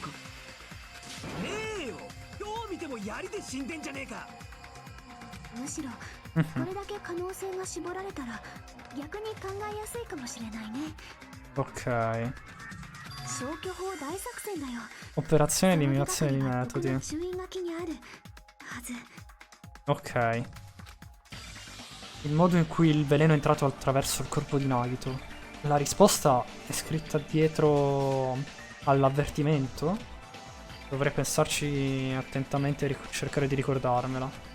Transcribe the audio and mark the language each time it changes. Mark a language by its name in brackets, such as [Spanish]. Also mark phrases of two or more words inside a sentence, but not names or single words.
[Japanese] ねえよ。どう見ても槍で死んでんじゃねえか。むしろこれだけ可能性が絞られたら逆に考えやすいかもしれないね Ok. 消去法大作戦だよ [Italian] Operazione di [Japanese] その [Italian] eliminazione di [Japanese] 手がかりは毒 [Italian] metodi. [Japanese] の注意書きにあるはず Ok. [Italian] Il modo in cui il veleno è entrato attraverso il corpo di Nagito. La risposta è scritta dietro all'avvertimento. Dovrei pensarci attentamente e cercare di ricordarmela.